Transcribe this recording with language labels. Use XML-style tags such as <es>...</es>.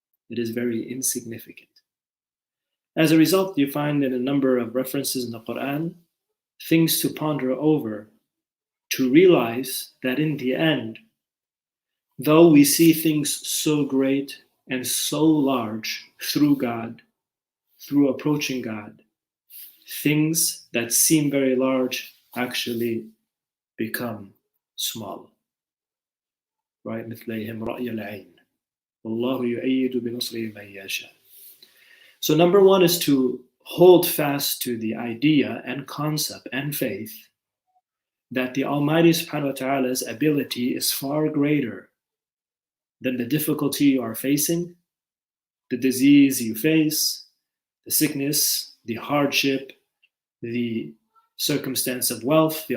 <en>It is very insignificant. As a result, you find in a number of references in the Quran, things to ponder over, to realize that in the end, though we see things so great and so large through God, through approaching God, things that seem very large actually become small. Right?</en> <ar>مثليهم رأي العين والله يؤيد بنصره من يشاء.</ar> <en>So number one is to hold fast to the idea and concept and faith that the Almighty subhanahu wa ta'ala's ability is far greater than the difficulty you are facing, the disease you face, the sickness, the hardship, the circumstance of wealth.</en>